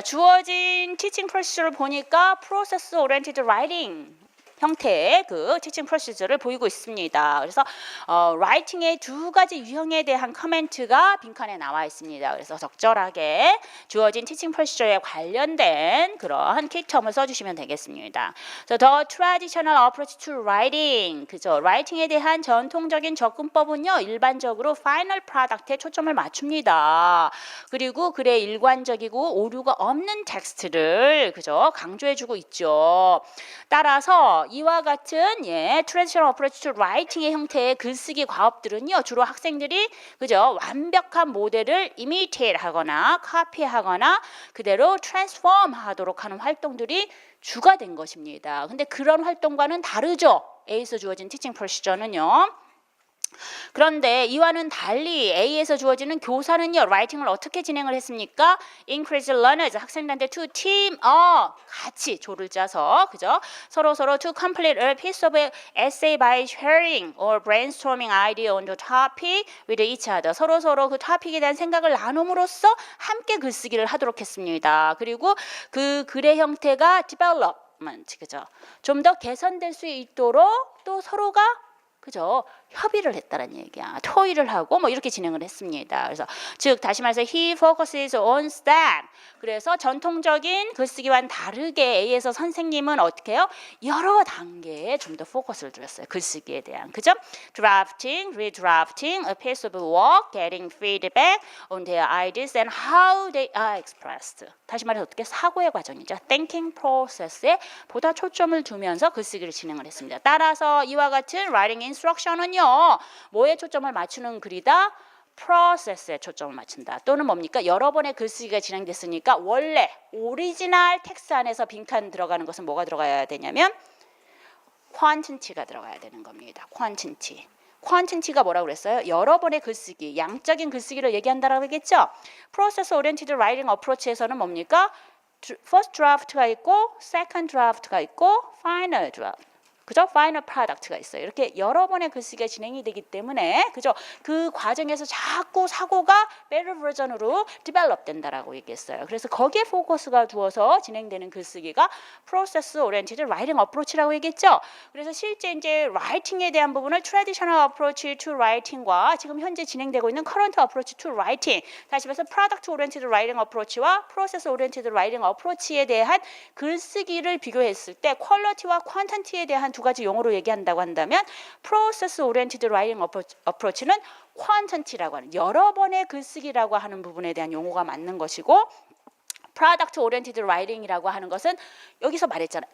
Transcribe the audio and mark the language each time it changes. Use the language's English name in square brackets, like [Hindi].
[Korean] 주어진 티칭 프로시저를 보니까 프로세스 오리엔티드 라이팅 형태의 그 티칭 프로시저를 보이고 있습니다. 그래서 라이팅의 두 가지 유형에 대한 커멘트가 빈칸에 나와 있습니다. 그래서 적절하게 주어진 티칭 프로시저에 관련된 그런 키텀을 써주시면 되겠습니다. [English] 그래서 The traditional approach to writing, 그죠? [Korean] 라이팅에 대한 전통적인 접근법은요, 일반적으로 파이널 프로덕트에 초점을 맞춥니다. 그리고 글의 일관적이고 오류가 없는 텍스트를 그죠? 강조해주고 있죠. 따라서 이와 같은 [English] traditional approach to writing [Korean] 의 형태의 글쓰기 과업들은요, 주로 학생들이 그죠? 완벽한 모델을 imitate 하거나 카피하거나 그대로 transform 하도록 하는 활동들이 주가 된 것입니다. 근데 그런 활동과는 다르죠. A에서 주어진 티칭 프로시저는요. 그런데 이와는 달리 A에서 주어지는 교사는요, 라이팅을 어떻게 진행을 했습니까? [English] Encourage learners, [Korean] 학생들한테 [English] to team up, [Korean] 같이 조를 짜서, 그죠? 서로 [English] to complete a piece of essay by sharing or brainstorming idea on the topic with each other. [Korean] 서로 그 토픽에 대한 생각을 나눔으로써 함께 글쓰기를 하도록 했습니다. 그리고 그 글의 형태가 development, 그죠? 좀 더 개선될 수 있도록 또 서로가 그죠? 협의를 했다는 얘기야. 토의를 하고 뭐 이렇게 진행을 했습니다. 그래서 즉 다시 말해서 [English] he focuses on STEM. [Korean] 그래서 전통적인 글쓰기와는 다르게 A에서 선생님은 어떻게 해요? 여러 단계에 좀 더 포커스를 두었어요. 글쓰기에 대한. 그죠? [English] drafting, redrafting, a piece of work, getting feedback on their ideas and how they are expressed. [Korean] 다시 말해서 어떻게 사고의 과정이죠. [English] thinking process [Korean] 에 보다 초점을 두면서 글쓰기를 진행을 했습니다. 따라서 이와 같은 writing instruction은요. 뭐에 초점을 맞추는 글이다? 프로세스에 초점을 맞춘다. 또는 뭡니까? 여러 번의 글쓰기가 진행됐으니까 원래 오리지널 텍스트 안에서 빈칸 들어가는 것은 뭐가 들어가야 되냐면 quantity가 들어가야 되는 겁니다. quantity. quantity가 뭐라고 그랬어요? 여러 번의 글쓰기, 양적인 글쓰기를 얘기한다라고 했겠죠? Process Oriented Writing Approach에서는 뭡니까? First draft가 있고, second draft가 있고, final draft. 그죠? 파이널 프로덕트가 있어요. 이렇게 여러 번의 글쓰기가 진행이 되기 때문에 그죠? 그 과정에서 자꾸 사고가 better 버전으로 디벨롭 된다라고 얘기했어요. 그래서 거기에 포커스가 두어서 진행되는 글쓰기가 프로세스 오리엔티드 라이팅 어프로치라고 얘기했죠. 그래서 실제 이제 라이팅에 대한 부분을 트래디셔널 어프로치 투 라이팅과 지금 현재 진행되고 있는 커런트 어프로치 투 라이팅, 다시 말해서 프로덕트 오리엔티드 라이팅 어프로치와 프로세스 오리엔티드 라이팅 어프로치에 대한 글쓰기를 비교했을 때 퀄리티와 퀀티티에 대한 두 가지 용어로 얘기한다고 한다면 프로세스 오리엔티드 라이팅 어프로치는 퀀티티라고 하는 여러 번의 글쓰기라고 하는 부분에 대한 용어가 맞는 것이고, 프로덕트 오리엔티드 라이팅이라고 하는 것은 여기서 말했잖아.